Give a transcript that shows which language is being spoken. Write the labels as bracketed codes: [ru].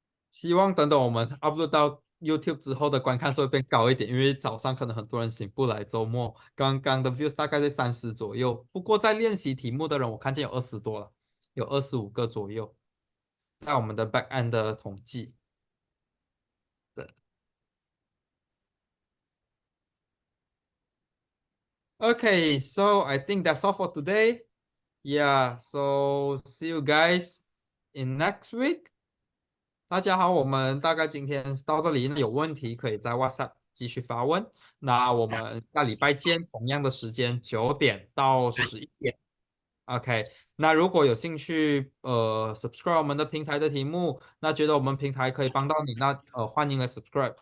[zh] 希望等等我们 upload 到 YouTube 之后的观看数会变高一点，因为早上可能很多人醒不来，周末刚刚的 views 大概在30左右。不过在练习题目的人，我看见有20多了，有25个左右，在我们的 back end 的统计。 [en] 对 Okay, so I think that's all for today. Yeah, so see you guys in next week. [zh] 大家好，我们大概今天到这里，有问题可以在 WhatsApp 继续发问。那我们下礼拜见，同样的时间9点到11点。 OK，那如果有兴趣subscribe 我们的平台的题目，那觉得我们平台可以帮到你，那欢迎来 subscribe。